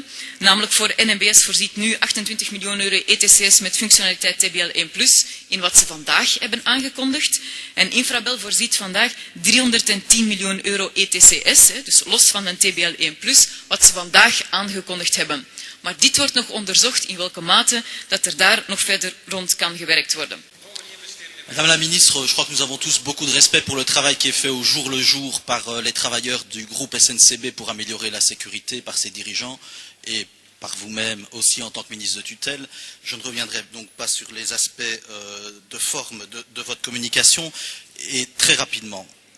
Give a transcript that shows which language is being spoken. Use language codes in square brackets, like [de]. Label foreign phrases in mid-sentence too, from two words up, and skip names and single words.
[nl] Namelijk voor NMBS voorziet nu 28 miljoen euro ETCS met functionaliteit TBL1+, in wat ze vandaag hebben aangekondigd. En Infrabel voorziet vandaag 310 miljoen euro ETCS, dus los van een TBL1+, wat ze vandaag aangekondigd hebben. Maar dit wordt nog onderzocht in welke mate dat er daar nog verder rond kan gewerkt worden. [fr] Madame la Ministre, je crois que nous avons tous beaucoup de respect pour le travail qui est fait au jour le jour par les travailleurs du groupe SNCB pour améliorer la sécurité, par ses dirigeants et par vous-même aussi en tant que ministre de tutelle. Je ne reviendrai donc pas sur les aspects de forme de votre communication et très rapidement.